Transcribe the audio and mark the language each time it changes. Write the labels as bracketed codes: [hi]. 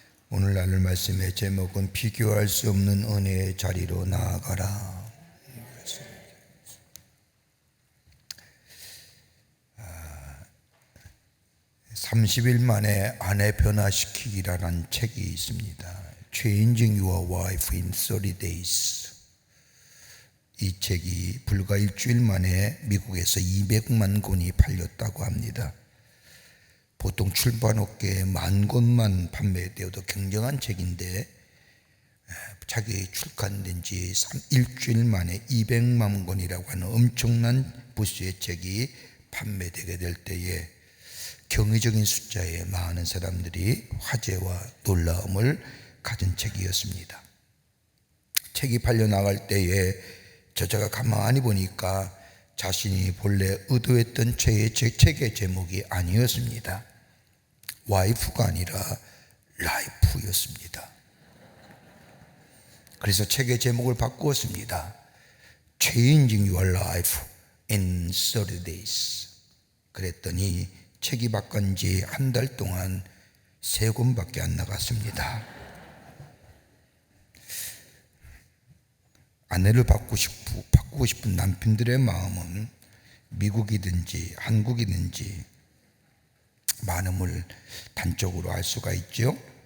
[ko] 오늘 나눌 말씀의 제목은 비교할 수 없는 은혜의 자리로 나아가라. 30일 만에 아내 변화시키기라는 책이 있습니다. [en] Changing Your Wife in 30 Days. [ko] 이 책이 불과 일주일 만에 미국에서 200만 권이 팔렸다고 합니다. 보통 출판업계에 10,000권만 판매되어도 굉장한 책인데 자기 출간된 지 일주일 만에 200만 권이라고 하는 엄청난 부수의 책이 판매되게 될 때에 경이적인 숫자에 많은 사람들이 화제와 놀라움을 가진 책이었습니다. 책이 팔려나갈 때에 저자가 가만히 보니까 자신이 본래 의도했던 책의 제목이 아니었습니다. 와이프가 아니라 라이프였습니다. 그래서 책의 제목을 바꾸었습니다. [en] Changing Your Life in 30 Days. [ko] 그랬더니 책이 바뀐 지 한 달 동안 3권밖에 안 나갔습니다. 아내를 바꾸고 싶은 남편들의 마음은 미국이든지 한국이든지 많음을 단적으로 알 수가 있죠.